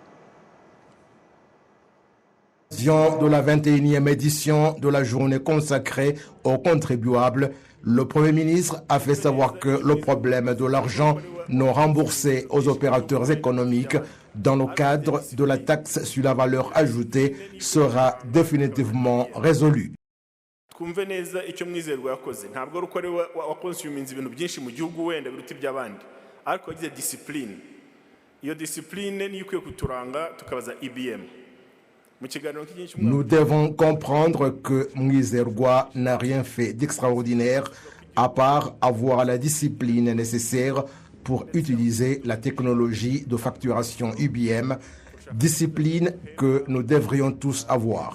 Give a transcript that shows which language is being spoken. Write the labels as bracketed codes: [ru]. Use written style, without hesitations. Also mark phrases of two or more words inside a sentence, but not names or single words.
[fr] De la 21e édition de la journée consacrée aux contribuables, le Premier ministre a fait savoir que le problème de l'argent non remboursé aux opérateurs économiques dans le cadre de la taxe sur la valeur ajoutée sera définitivement résolu. [rw] twumve neza icyo Mwizerwa yakoze ntabwo ari uko ari wakonsuminze ibintu byinshi mu gihugu wenda biruta iby'abandi ariko yagize discipline. Iyo discipline niyo ikwiye kuturanga tukabaza IBM. [fr] Nous devons comprendre que Mwizerwa n'a rien fait d'extraordinaire à part avoir la discipline nécessaire pour utiliser la technologie de facturation IBM, discipline que nous devrions tous avoir.